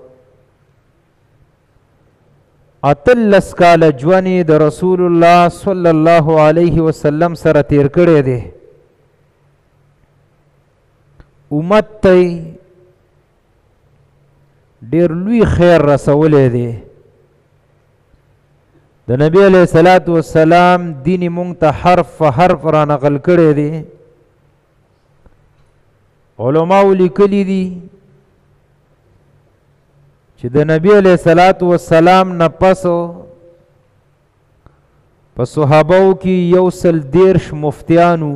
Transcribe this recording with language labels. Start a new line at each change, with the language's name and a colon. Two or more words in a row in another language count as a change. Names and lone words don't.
Pashto: اتلس کاله ژوند د رسول الله
Arabic: صلی الله علیه وسلم
Pashto: سره تیر کړی دی. امت ته ډېر لوی خیر رسولی دی. د نبی
Arabic: علیه الصلاة والسلام
Pashto: دین مونږ ته حرف حرف را نقل کړی دی. علماء لیکلی دي چې د نبی
Arabic: علیه الصلاة والسلام
Pashto: نه پس په صحابو کې 130 مفتیانو.